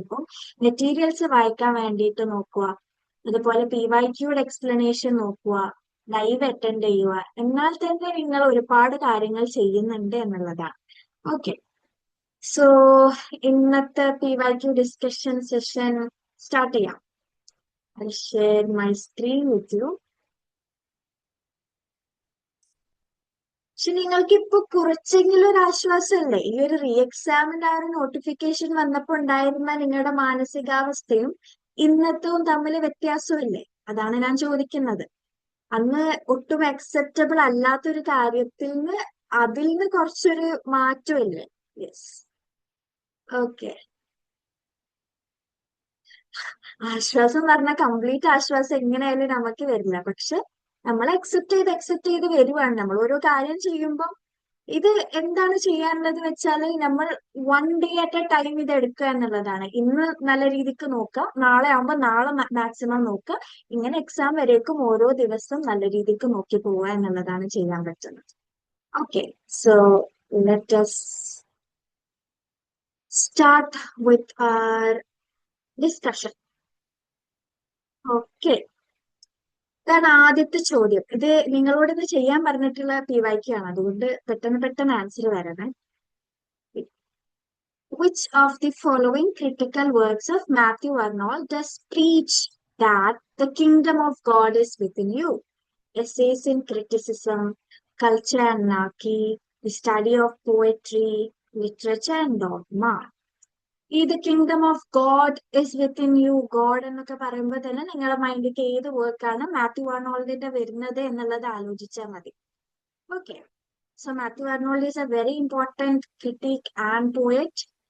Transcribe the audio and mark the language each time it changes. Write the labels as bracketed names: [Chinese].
[Malayalam] ഇപ്പം മെറ്റീരിയൽസ് വായിക്കാൻ വേണ്ടിയിട്ട് നോക്കുക. അതുപോലെ പി വൈ ക്യൂടെ എക്സ്പ്ലനേഷൻ നോക്കുക. ലൈവ് അറ്റൻഡ് ചെയ്യുക. എന്നാൽ തന്നെ നിങ്ങൾ ഒരുപാട് കാര്യങ്ങൾ ചെയ്യുന്നുണ്ട് എന്നുള്ളതാണ്. ഓക്കെ, സോ ഇന്നത്തെ P Y Q discussion session start ചെയ്യാം. [English] I share my screen with you. [Malayalam] പക്ഷെ നിങ്ങൾക്ക് ഇപ്പൊ കുറച്ചെങ്കിലും ഒരു ആശ്വാസമല്ലേ? ഈ ഒരു റീ എക്സാമിന്റെ ആ ഒരു നോട്ടിഫിക്കേഷൻ വന്നപ്പോ ഉണ്ടായിരുന്ന നിങ്ങളുടെ മാനസികാവസ്ഥയും ഇന്നത്തവും തമ്മിൽ വ്യത്യാസമില്ലേ? അതാണ് ഞാൻ ചോദിക്കുന്നത്. അന്ന് ഒട്ടും അക്സെപ്റ്റബിൾ അല്ലാത്തൊരു കാര്യത്തിൽ നിന്ന് അതിൽ നിന്ന് കുറച്ചൊരു മാറ്റമില്ലേ? യെസ്. ഓക്കെ, ആശ്വാസം പറഞ്ഞാൽ കംപ്ലീറ്റ് ആശ്വാസം എങ്ങനെയായാലും നമുക്ക് വരില്ല. പക്ഷെ നമ്മൾ അക്സെപ്റ്റ് ചെയ്ത് വരുവാണ്. നമ്മൾ ഓരോ കാര്യം ചെയ്യുമ്പോൾ ഇത് എന്താണ് ചെയ്യാനുള്ളത് വെച്ചാല്, നമ്മൾ [English] one day at a time [Malayalam] ഇത് എടുക്കുക എന്നുള്ളതാണ്. ഇന്ന് നല്ല രീതിക്ക് നോക്കുക, നാളെ ആവുമ്പോൾ നാളെ മാക്സിമം നോക്കുക. ഇങ്ങനെ എക്സാം വരേക്കും ഓരോ ദിവസം നല്ല രീതിക്ക് നോക്കി പോവുക എന്നുള്ളതാണ് ചെയ്യാൻ പറ്റുന്നത്. [English] Okay, so let us start with our discussion. [Malayalam] Okay, ഇതാണ് ആദ്യത്തെ ചോദ്യം. ഇത് നിങ്ങളോട് ഇത് ചെയ്യാൻ പറഞ്ഞിട്ടുള്ള പി വൈക്ക് ആണ്, അതുകൊണ്ട് പെട്ടെന്ന് പെട്ടെന്ന് ആൻസർ വരണേ. [English] Which of the following critical works of Matthew Arnold does preach that the kingdom of God is within you? Essays in criticism, culture and anarchy, the study of poetry, literature and dogma. [Malayalam] ഈ [English] the kingdom of God is within you, [Malayalam] God എന്നൊക്കെ പറയുമ്പോൾ തന്നെ നിങ്ങളുടെ മൈൻഡിലേക്ക് ഏത് വർക്കാണ് മാത്യു ആർണോൾഡിന്റെ വരുന്നത് എന്നുള്ളത് ആലോചിച്ചാൽ മതി. [English] Okay, so Matthew Arnold is a very important critic and poet.